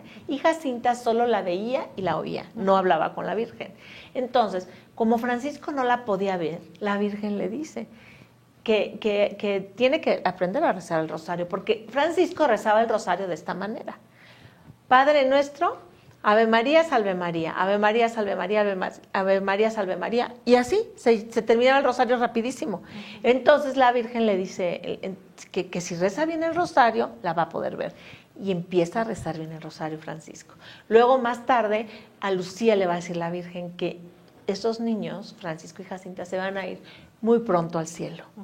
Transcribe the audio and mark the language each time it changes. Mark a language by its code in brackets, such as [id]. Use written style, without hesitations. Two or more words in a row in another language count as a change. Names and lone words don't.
[es] Y Jacinta solo la veía y la oía, no hablaba con la Virgen. Entonces, como Francisco no la podía ver, la Virgen le dice que tiene que aprender a rezar el rosario, porque Francisco rezaba el rosario de esta manera. Padre nuestro, Ave María, salve María, Ave María, salve María, Ave María, salve María. Y así se terminaba el rosario rapidísimo. Entonces la Virgen le dice que si reza bien el rosario, la va a poder ver. Y empieza a rezar bien el rosario Francisco. Luego, más tarde, a Lucía le va a decir la Virgen que esos niños, Francisco y Jacinta, se van a ir muy pronto al cielo.